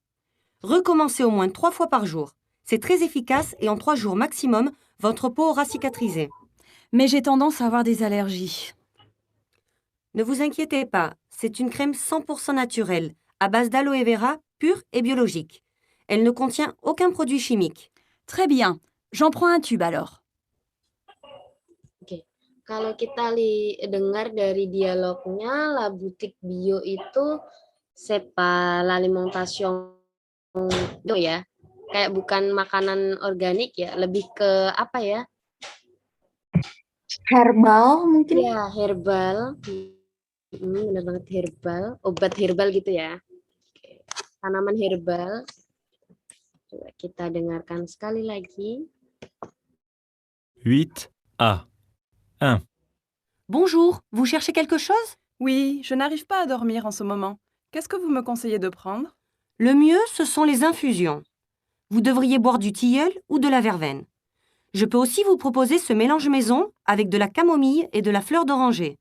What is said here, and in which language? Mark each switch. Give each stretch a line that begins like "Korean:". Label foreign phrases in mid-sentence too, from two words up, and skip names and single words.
French: Recommencez au moins 3 fois par jour. C'est très efficace et en 3 jours maximum, votre peau aura cicatrisé. Mais j'ai tendance à avoir des allergies. Ne vous inquiétez pas, c'est une crème 100% naturelle, à base d'aloe vera pur et biologique. Elle ne contient aucun produit chimique. Très bien. J'en prends un tube alors.
Indonesian: Oke, kalau kita dengar dari dialognya, La Boutique Bio itu
French: c'est pas l'alimentation bio
Indonesian: ya, kayak bukan makanan organik ya, lebih ke apa ya? Herbal mungkin? Ya, herbal. Benar banget herbal, obat herbal gitu ya. Oke, tanaman herbal. Coba kita dengarkan sekali lagi. 8A. 1.
French: Bonjour, vous cherchez quelque chose? Oui, je n'arrive pas à dormir en ce moment. Qu'est-ce que vous me conseillez de prendre? Le mieux, ce sont les infusions. Vous devriez boire du tilleul ou de la verveine. Je peux aussi vous proposer ce mélange maison avec de la camomille et de la fleur d'oranger.